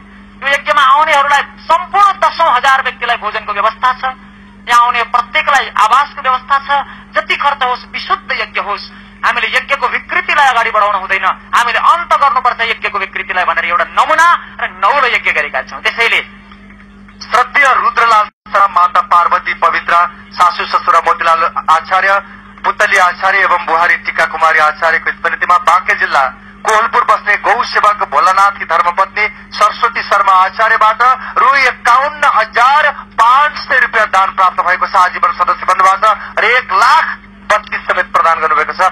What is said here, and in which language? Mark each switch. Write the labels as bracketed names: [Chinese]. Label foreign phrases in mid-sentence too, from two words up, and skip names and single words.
[Nepali] यो यज्ञमा आउनेहरूलाई सम्पूर्ण 10औं हजार व्यक्तिलाई भोजनको व्यवस्था छ। यहाँ आउने प्रत्येकलाई आवासको व्यवस्था छ। जति खर्च होस्, विशुद्ध यज्ञ होस्। हामीले यज्ञको विकृतिलाई अगाडि बढाउन हुँदैन, हामीले अन्त गर्नुपर्छ यज्ञको विकृतिलाई भनेर एउटा नमुना र नौलो यज्ञ गरेका छौं। त्यसैले श्रद्धेय रुद्रलाल शर्मा, माता पार्वती पवित्र, सासू ससुर मोतीलाल आचार्य, पुतली आचार्य एवं बुहारी टीका कुमारी आचार्यको स्मृतिमा बाँके जिल्ला कोहलपुर बस्ने गौ सेवक भोलानाथकी धर्मपत्नी सरस्वती शर्मा आचार्यबाट रु 51,500 रुपियाँ दान प्राप्त भएको छ। आजीवन सदस्य बन्नुभएको छ र 1,32,000 समेत प्रदान गर्नुभएको छ।